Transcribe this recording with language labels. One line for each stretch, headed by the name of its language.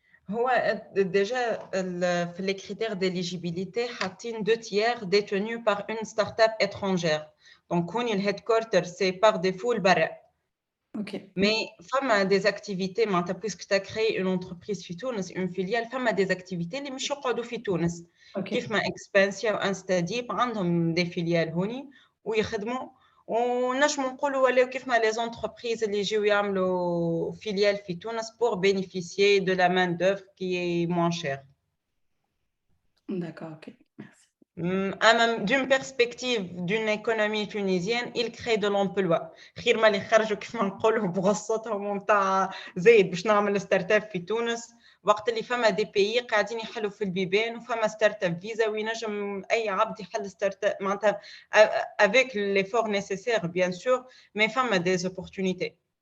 French: هو déjà في les critères d'éligibilité
Arabic: حاطين
French: 2 tiers détenus par une start-up étrangère. Donc هوني le headquarter c'est par défaut
Arabic: البرا.
French: OK. Mais فما des activités معناتها puisque tu as créé une entreprise في تونس une filiale فما des activités
Arabic: اللي مش يقعدوا في تونس.
French: OK.
Arabic: كيف ما إكسبانسيا وانستاديب عندهم دي فيليال هوني ويخدموا ونجموا نقولوا ولاو كيف ما لي زونتربريز اللي يجيو يعملوا فيليال في تونس
French: pour bénéficier de la main d'œuvre qui est moins chère. D'accord, OK. Merci. D'une perspective d'une économie tunisienne, il crée de l'emploi.
Arabic: خير ما اللي خرجوا كيف ما نقولوا بغصتهم نتاع زايد باش نعمل ستارت اب في تونس وقت اللي فما دي بيي قاعدين يحلوا في البيبان وفما ستارت اب فيزا وينجم اي عبد يحل ستارت اب معناتها
French: avec l'effort nécessaire bien sûr mais
Arabic: فما
French: des opportunités.